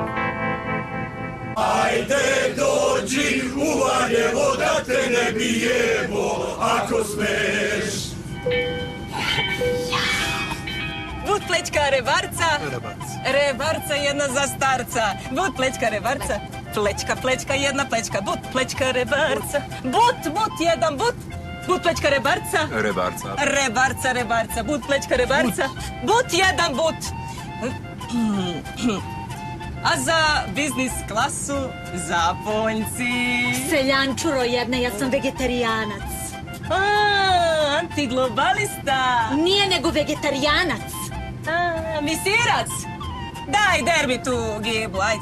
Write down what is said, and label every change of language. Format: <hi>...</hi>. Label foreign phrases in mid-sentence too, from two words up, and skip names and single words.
<sr>Ajde dođi u Valjevo da te ne bijemo, ako smeš. But plećka rebarca, rebarca jedna za starca. But plećka rebarca, plećka jedna plećka. But plećka rebarca, but jedan but. But plećka rebarca, rebarca, but plećka rebarca. But jedan but. A za biznis klasu, za poljci. Seljančuro jedna, ja sam vegetarijanac. Antiglobalista. Nije nego vegetarijanac. Misirac. Daj, derbi tu gibu, ajde.</sr>